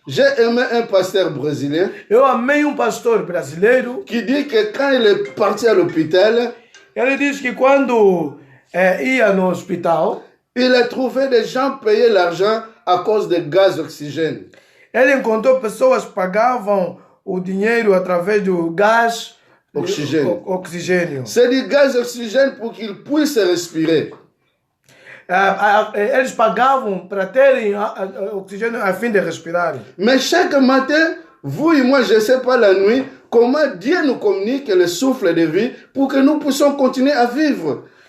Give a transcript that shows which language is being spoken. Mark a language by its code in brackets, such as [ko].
[fr] J'ai aimé un pasteur brésilien [pt] Eu amei pastor brasileiro. [fr] qui dit que quand il est parti à l'hôpital, [pt] Ele diz que quando ia no hospital, [fr] il a trouvé des gens payer l'argent à cause de gaz oxygène. [pt] ele encontrou pessoas que pagavam o dinheiro através do gás oxigênio. [fr] C'est du gaz oxygène pour qu'il puisse respirer. [pt] Eles pagavam para terem oxigênio a fim de respirarem. [fr] Mais chaque matin, vous et moi, je ne sais pas la nuit, comment Dieu nous communique le souffle de vie pour que nous puissions continuer à vivre.